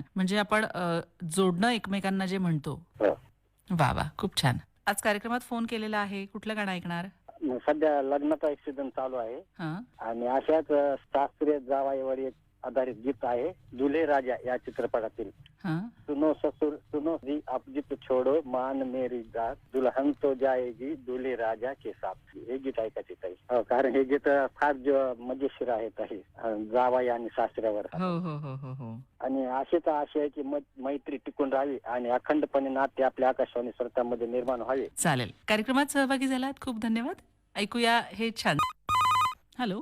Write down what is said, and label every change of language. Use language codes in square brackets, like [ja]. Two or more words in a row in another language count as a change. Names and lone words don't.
[mr] म्हणजे आपण जोडणं एकमेकांना जे म्हणतो. हो. वा वा. खूप छान. आज कार्यक्रमात फोन केलेला आहे. कुठलं गाणं ऐकणार? सध्या लग्नाचा एक सीझन चालू आहे हां. आणि अशाच शास्त्रीय जावाईवर एक आधारित गीत आहे दुल्हे राजा या चित्रपटातील. हां. [hi] सुनो ससुर सुनो जी अपजित छोड़ो मान मेरी जात दुल्हन तो जाएगी दूल्हे राजा के साथ. [mr] हे गीत ऐकायचे ताई. हो, कारण हे गीत फार मजेशीर आहे ताई, जावाई आणि सासऱ्यावर. हो हो हो हो हो. आणि अशीच आशा आहे की मैत्री टिकून राहावी आणि अखंडपणे नाते आपल्या आकाशवाणी श्रोत्यांमध्ये निर्माण व्हावे. चालेल. कार्यक्रमात सहभागी झालात खूप धन्यवाद. ऐकूया हे छान. हॅलो.